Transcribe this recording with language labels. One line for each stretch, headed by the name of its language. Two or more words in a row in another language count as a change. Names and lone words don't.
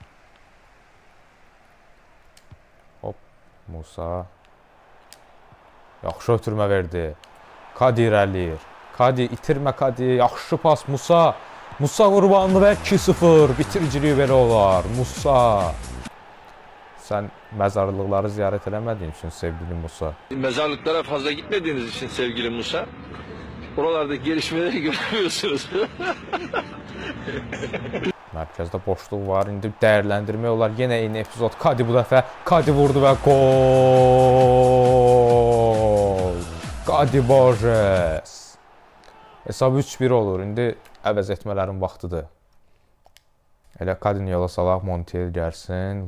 Azerbaijani: Hop. Musa. Yaxşı ötürmə verdi. Kadi irəliyir. Kadi itirmə Kadi. Yaxşı pas Musa. Musa qurbanlı və 2-0. Bitiriciliyi belə olar. Musa.
Turkish: Sen mezarlıkları ziyaret edemediğin için sevgili Musa. Mezarlıklara fazla gitmediğiniz için sevgili Musa, oralardaki gelişmeleri göremiyorsunuz.
Azerbaijani: Mərkəzdə boşluq var. İndi dəyərləndirmək olar. Yenə eyni epizod. Kadi bu dəfə. Kadi vurdu və gol. Kadi Borges. Hesab 3-1 olur. İndi əvəz etmələrin vaxtıdır. Elə Kadini yola salaq, Montiel gəlsin.